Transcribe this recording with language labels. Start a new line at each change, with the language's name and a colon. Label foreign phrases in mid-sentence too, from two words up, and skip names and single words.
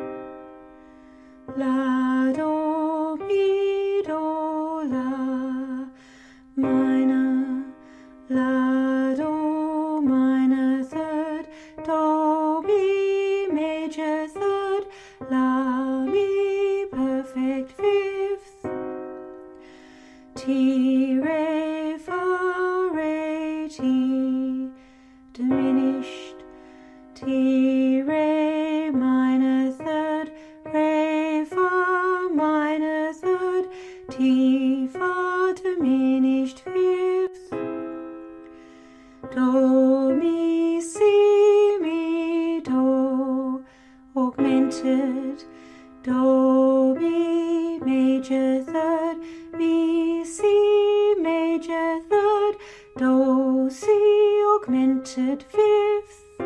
English: la, do, mi, do, la, minor, la, do, minor third, do, mi, major third, la, mi, perfect fifth, ti, re, fa, re, ti, diminished, ti, re, minor third, re, fa, minor third, ti, fa, diminished fifth, do, mi, si, mi, do, augmented, do, mi, major third, mi, si, major third, do, si, augmented fifth,